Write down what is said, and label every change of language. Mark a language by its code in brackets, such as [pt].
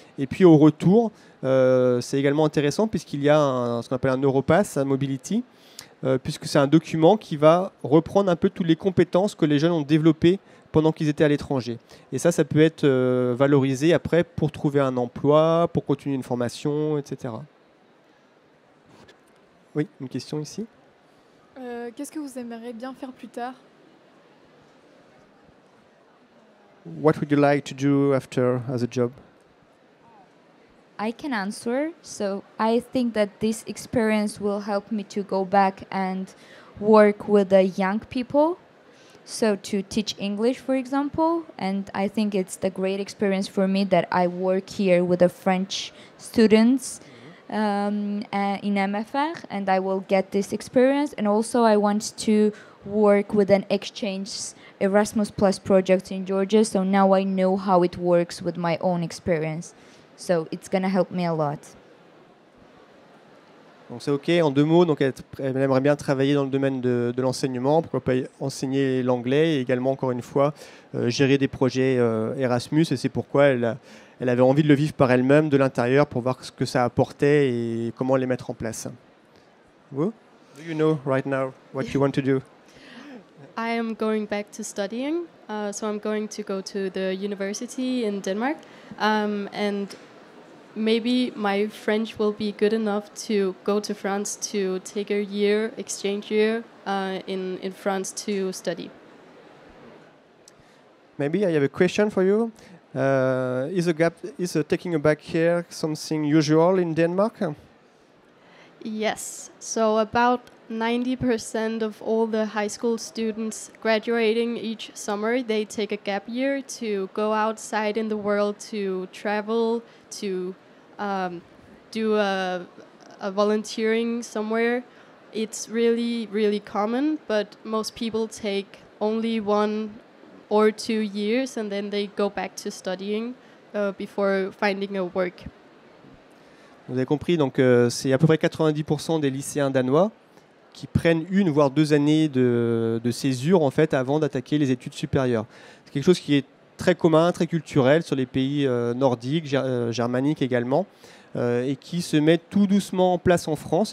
[fr] Et puis au retour, c'est également intéressant puisqu'il y a ce qu'on appelle un Europass, un Mobility, puisque c'est un document qui va reprendre un peu toutes les compétences que les jeunes ont développées pendant qu'ils étaient à l'étranger. Et ça peut être valorisé après pour trouver un emploi, pour continuer une formation, etc. Oui, une question ici. Qu'est-ce que vous aimeriez bien faire plus tard? [en] What would you like to do after as a job? I can answer. So I think that this experience will help me to go back and work with the young people. So to teach English, for example, and I think it's the great experience for me that I work here with the French students in MFR, and I will get this experience. And also I want to work with an exchange Erasmus Plus project in Georgia, so now I know how it works with my own experience. So it's going to help me a lot. [fr] Donc c'est OK, en 2 mots, donc elle aimerait bien travailler dans le domaine de l'enseignement, pourquoi pas enseigner l'anglais et également, encore une fois, gérer des projets Erasmus, et c'est pourquoi elle avait envie de le vivre par elle-même de l'intérieur pour voir ce que ça apportait et comment les mettre en place. Vous? [en] Do you know right now what you want to do? I am going back to studying, so I'm going to go to the university in Denmark, and maybe my French will be good enough to go to France to take a exchange year in France to study. Maybe I have a question for you. Is taking a back year something usual in Denmark? Yes, so about 90% of all the high school students graduating each summer, they take a gap year to go outside in the world, to travel, to do a volunteering somewhere. It's really, really common, but most people take only 1 or 2 years and then they go back to studying before finding a work. [fr] Vous avez compris, donc c'est à peu près 90% des lycéens danois qui prennent 1 voire 2 années de césure en fait avant d'attaquer les études supérieures. C'est quelque chose qui est très commun, très culturel sur les pays nordiques, germaniques également, et qui se met tout doucement en place en France.